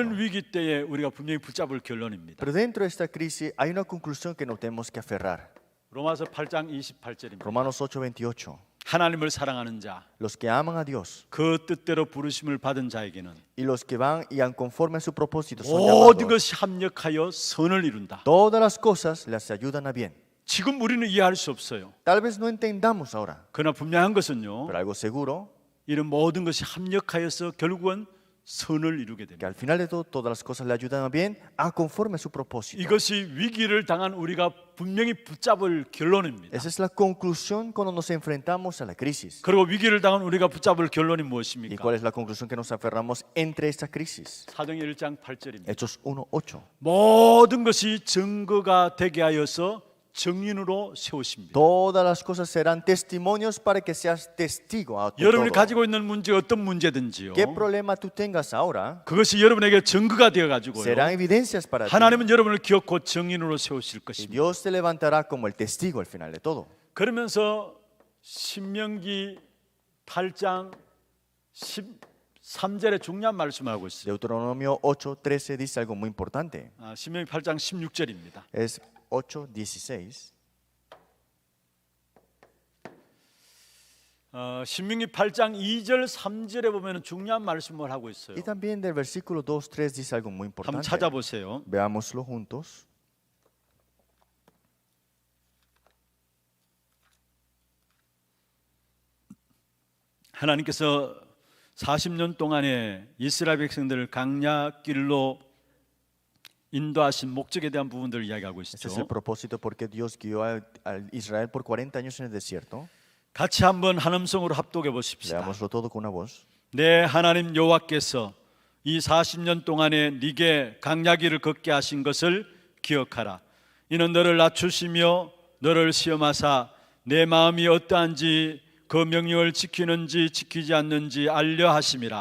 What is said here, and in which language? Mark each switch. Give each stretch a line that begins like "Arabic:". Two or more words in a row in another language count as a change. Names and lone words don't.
Korean: 이런
Spanish: ¿no?
Korean: 위기 때에 우리가 분명히 붙잡을 결론입니다.
Spanish: Pero dentro de esta crisis hay una conclusión que nos tenemos que aferrar.
Korean: 로마서 8장 28절입니다.
Spanish: Romanos 8:28.
Korean: 하나님을 사랑하는 자,
Spanish: Los que aman a Dios
Korean: 그 뜻대로 부르심을 받은 자에게는
Spanish: y los que van y conforme a su propósito son
Korean: 모든
Spanish: llamados.
Korean: 것이 합력하여 선을 이룬다.
Spanish: Todas las cosas les ayudan a bien.
Korean: 지금 우리는 이해할 수 없어요.
Spanish: Tal vez no entendamos ahora,
Korean: 그러나 분명한 것은요.
Spanish: pero algo seguro,
Korean: 이런 모든 것이 합력하여서 결국은 선을 이루게
Spanish: que
Korean: 됩니다.
Spanish: al final de todo, todas las cosas le ayudan a bien a conforme a su propósito.
Korean: 이것이 위기를 당한 우리가 분명히 붙잡을 결론입니다.
Spanish: Esa es la conclusión cuando nos enfrentamos a la crisis.
Korean: 그리고 위기를 당한 우리가 붙잡을 결론이
Spanish: ¿Y
Korean: 무엇입니까?
Spanish: cuál es la conclusión que nos aferramos entre esta crisis?
Korean: 사도행 1장 8절입니다.
Spanish: Hechos 1:8.
Korean: 모든 것이 증거가 되게 하여서 증인으로 세우십니다.
Spanish: Todas las cosas serán testimonios para que seas testigo de
Korean: 여러분이
Spanish: todo.
Korean: 가지고 있는 문제 어떤 문제든지요.
Spanish: ¿Qué problema tú tengas ahora?
Korean: 그것이 여러분에게 증거가 되어 가지고요.
Spanish: Serán evidencias para ti.
Korean: 하나님은 여러분을 기억고 증인으로 세우실
Spanish: Y
Korean: 것입니다.
Spanish: Dios te levantará como el testigo al final de todo.
Korean: 그러면서 신명기 8장 13절에 중요한 말씀을 하고 있어요.
Spanish: Deuteronomio 8:13 dice algo muy importante.
Korean: 신명기 8장 16절입니다.
Spanish: Es 8:16.
Korean: 신명기 8장 2절 3절에 보면 중요한 말씀을 하고 있어요.
Spanish: Y también del versículo 2:3 dice algo muy
Korean: 한번
Spanish: importante.
Korean: 찾아보세요.
Spanish: Veámoslo juntos.
Korean: 하나님께서 40년 동안에 이스라엘 백성들을 강야길로 인도하신 목적에 대한 부분들을 이야기하고
Spanish: Este es el
Korean: 있죠.
Spanish: propósito por qué Dios guió a Israel por 40 años en el desierto.
Korean: 같이 한번 한 음성으로 합독해 보십시다.
Spanish: Leámoslo todo con una voz.
Korean: 내 하나님 여호와께서 이 40년 동안에 네게 강야길을 걷게 하신 것을 기억하라. 이는 너를 낮추시며 너를 시험하사 내 마음이 어떠한지 그 명령을 지키는지 지키지 않는지 알려 하심이라.